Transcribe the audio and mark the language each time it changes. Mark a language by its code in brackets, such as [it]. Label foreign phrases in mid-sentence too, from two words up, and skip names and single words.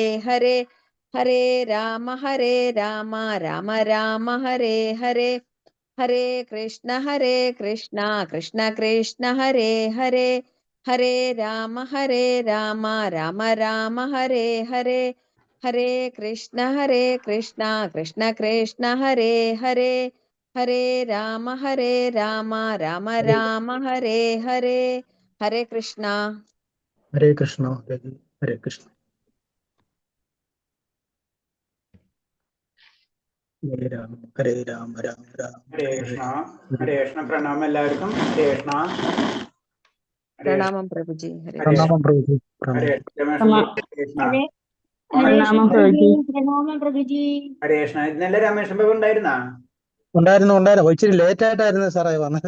[sa] ഹരേ ഹരേ രാമ രാമ രാമ ഹരേ ഹരേ ഹരേ കൃഷ്ണ കൃഷ്ണ കൃഷ്ണ ഹരേ ഹരേ ഹരേ രാമ രാമ രാമ ഹരേ ഹരേ ഹരേ കൃഷ്ണ കൃഷ്ണ കൃഷ്ണ ഹരേ ഹരേ ഹരേ രാമ രാമ രാമ ഹരേ ഹരേ ഹരേ കൃഷ്ണ. ഹരേ കൃഷ്ണ. ഹരേ കൃഷ്ണ. ഹരേ രാമ രാമ രാമ ഹരേ കൃഷ്ണ. ഹരേ കൃഷ്ണ. [ml] പ്രണാമം എല്ലാവർക്കും. [sa] ഹരേ കൃഷ്ണ. [ml] പ്രണാമം പ്രഭുജി. പ്രണാമം പ്രഭുജി. [sa] ഹരേ കൃഷ്ണ. [ml] ഇന്നലെ രമേശൻ ബാബു ഉണ്ടായിരുന്നാ? ഉണ്ടായിരുന്നു. ഇച്ചിരി ലേറ്റ് ആയിട്ടായിരുന്നു സാറേ വന്നത്.